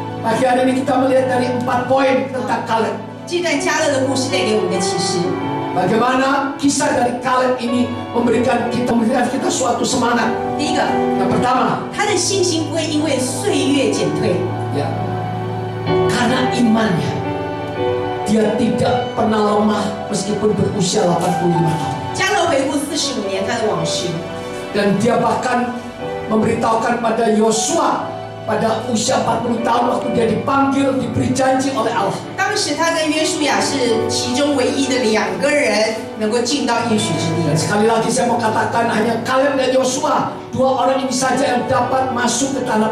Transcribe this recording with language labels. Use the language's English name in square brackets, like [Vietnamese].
[Indonesian] Pagi hari ini kita melihat dari 4 poin tentang Kaleb. [Chinese] 这段加勒的故事带给我们的启示。 [Indonesian] Bagaimana kisah dari Kaleb ini memberikan kita suatu semangat. [Chinese] 第一个， [Indonesian] Yang pertama, [Chinese] 他的信心不会因为岁月减退， [Indonesian] ya, karena imannya dia tidak pernah lemah meskipun berusia 85 tahun. [Chinese] 加勒回顾45年他的往事， [Indonesian] Dan dia bahkan memberitahukan pada Yosua pada usia 40 tahun waktu dia dipanggil, diberi janji oleh Allah. [Chinese] 当时他跟约书亚是其中唯一的2个人能够进到应许之 [Indonesian] Dan sekali lagi saya mau katakan hanya Kaleb dan Yosua, 2 orang ini saja yang dapat masuk ke tanah